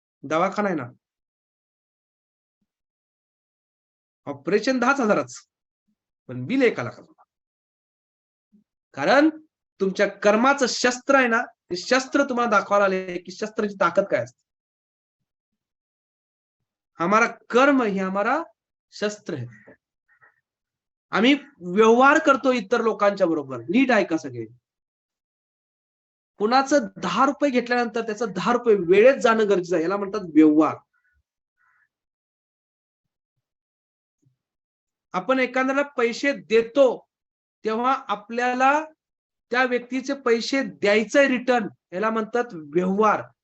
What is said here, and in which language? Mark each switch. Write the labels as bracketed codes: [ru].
[mr] दवाखाना आहे ना, ऑपरेशन 10,000च, पण बिल 1,00,000. कारण तुमच्या कर्माचं शस्त्र आहे ना, ते शस्त्र तुम्हाला दाखवायला आले की शस्त्राची ताकद काय असते. [hi] हमारा कर्म ही हमारा शस्त्र है. [mr] आम्ही व्यवहार करतो इतर लोकांच्या बरोबर. नीट ऐका सगळे. कुणाचं 10 रुपये घेतल्यानंतर त्याचं 10 रुपये वेळेत जाणं गरजेचं आहे. याला म्हणतात व्यवहार. आपण एखाद्याला पैसे देतो तेव्हा आपल्याला त्या व्यक्तीचे पैसे द्यायचे रिटर्न, याला म्हणतात व्यवहार.